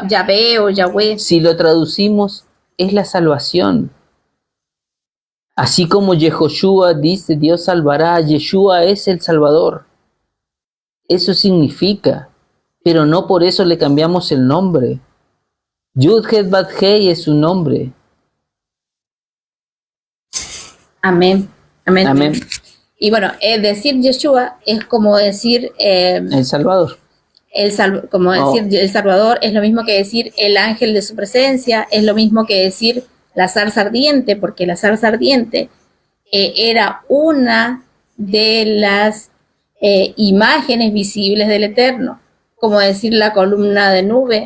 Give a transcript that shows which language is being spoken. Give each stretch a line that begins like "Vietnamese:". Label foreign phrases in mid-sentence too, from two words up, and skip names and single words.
Spanish: Yahvé o Yahweh. si lo traducimos, es la salvación. Así como Yehoshua dice, Dios salvará, Yeshua es el Salvador. Eso significa, pero no por eso le cambiamos el nombre. Yud-Heh-Vav-Hei es su nombre. Amén. Amén. Amén. Y bueno, decir Yeshua es como decir El Salvador. como decir el Salvador, es lo mismo que decir el ángel de su presencia, es lo mismo que decir la zarza ardiente, porque la zarza ardiente era una de las imágenes visibles del Eterno, como decir la columna de nube.